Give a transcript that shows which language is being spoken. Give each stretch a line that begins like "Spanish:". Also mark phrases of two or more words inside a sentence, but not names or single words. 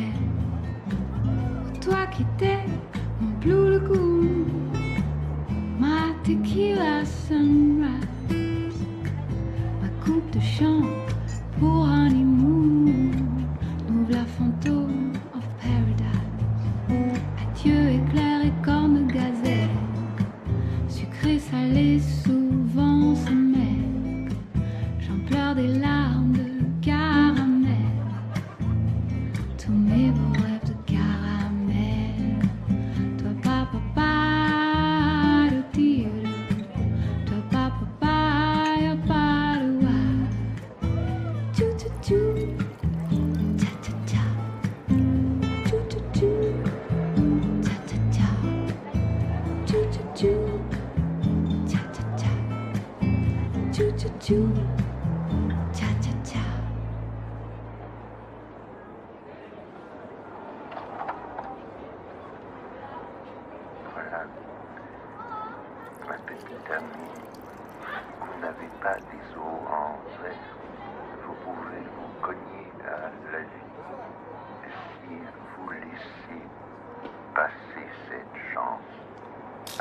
French: Toi qui t'es mon
English: Blue Lagoon,
French: ma
English: tequila sunrise,
French: ma coupe de champ pour honeymoon, nous la fantôme
English: of paradise.
French: Adieu éclair et cornes de gazelle, sucré salé souvent se mêle. J'en pleure des larmes de caramel, tous mes beaux rêves de caramel. Toi papa pa de tire, toi papa pa ya pa de wa. Tchou tchou tchou, tcha tcha tcha. Tchou tchou tchou, tcha tcha tcha. Tchou tchou tchou, tcha tcha tcha. Tchou tchou tchou, tcha tcha tcha. Voilà, ma petite amie, vous n'avez pas des os en verre. Vous pouvez vous cogner à la vie si vous laissez passer cette chance.